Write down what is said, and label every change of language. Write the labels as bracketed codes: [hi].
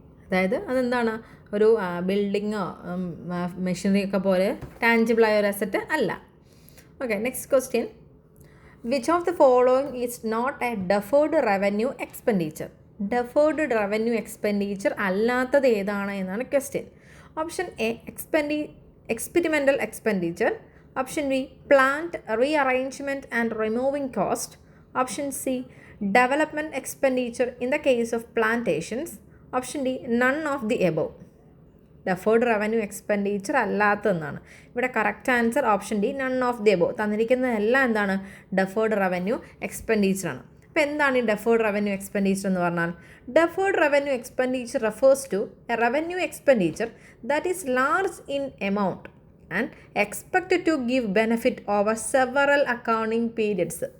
[ml] അതായത് അതെന്താണ് ഒരു ബിൽഡിങ്ങോ മെഷീനറി ഒക്കെ പോലെ ടാഞ്ചിബിളായ ഒരു അസറ്റ് അല്ല. Okay, next question. [en] Which of the following is not a deferred revenue expenditure. [ml] Deferred revenue expenditure അല്ലാത്തത് ഏതാണ് എന്നാണ് question. [en] Option A experimental expenditure. Option B plant rearrangement and removing cost. Option C development expenditure in the case of plantations. Option D none of the above. [ml] Deferred revenue expenditure അല്ലാത്തതെന്നാണ് ഇവിടെ correct answer. [en] Option D none of the above. [ml] തന്നിരിക്കുന്നതെല്ലാം എന്താണ് deferred revenue എക്സ്പെൻഡിച്ചറാണ്. അപ്പോൾ എന്താണ് ഈ deferred revenue expenditure എന്ന് പറഞ്ഞാൽ? [en] Deferred revenue expenditure refers to a revenue expenditure that is large in amount and expected to give benefit over several accounting periods.